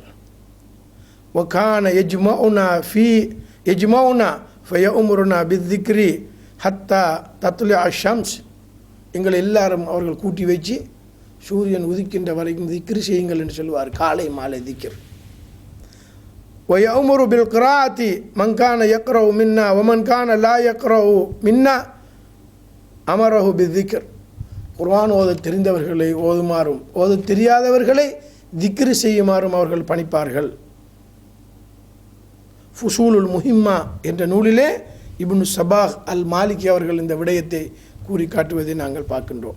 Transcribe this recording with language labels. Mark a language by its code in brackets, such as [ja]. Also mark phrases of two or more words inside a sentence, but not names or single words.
[ar] وكان يجمعنا فيأمرنا بالذكر حتى تطلع الشمس, [ta] எங்களை எல்லாரும் அவர்கள் கூட்டி வச்சு சூரியன் உதிக்கின்ற வரைக்கும் திக்ரு செய்யுங்கள் என்று சொல்லுவார். காலை மாலை திக்ர். [ar] ويأمر بالقراءة من كان يقرأ منا ومن كان لا يقرأ منا أمره بالذكر. [ta] குர்ஆன் ஓத தெரிந்தவர்களை ஓதுமாறும் ஓத தெரியாதவர்களை திக்ரு செய்யுமாறும் அவர்கள் பணிப்பார்கள். ஃபுசூலுல் முஹிம்மா என்ற நூலிலே இப்னு சபாஹ் அல் மாலிகி அவர்கள் இந்த விடயத்தை கூறி காட்டுவதை நாங்கள் பார்க்கின்றோம்.